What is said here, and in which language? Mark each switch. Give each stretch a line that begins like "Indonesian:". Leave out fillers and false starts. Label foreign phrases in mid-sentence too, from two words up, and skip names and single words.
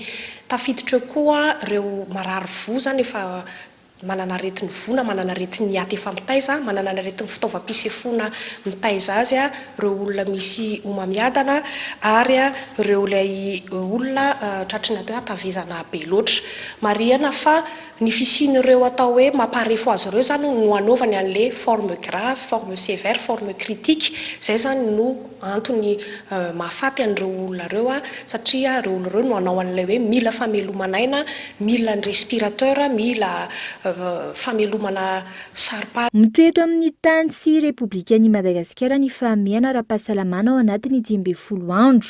Malagasy: Tafiditra koa ireo marary vo zany efa manana aretin'ny vona, manana aretin'ny aty efa mitaiza, manana aretin'ny fitaovam-pisefoana mitaiza azy, ireo olona misy homamiadana ary ireo ilay olona tratry ny atao hoe atavezana be loatra. Marihana fa ny fisian'ireo atao hoe mamparefo azy ireo zany no anaovany an'ilay
French: forme grave, forme sévère, forme critique.
Malagasy: Izay zany no antony mahafaty an'ireo olona ireo satria ireo olona ireo no anao an'ilay hoe mila famelomana, mila ny respirateur, mila famelomana saripala. Mitoeto amin'ny tany sy Repoblikan'i Madagasikara ny fahamiana ara-pahasalamana ao anatin'ny 12 andro.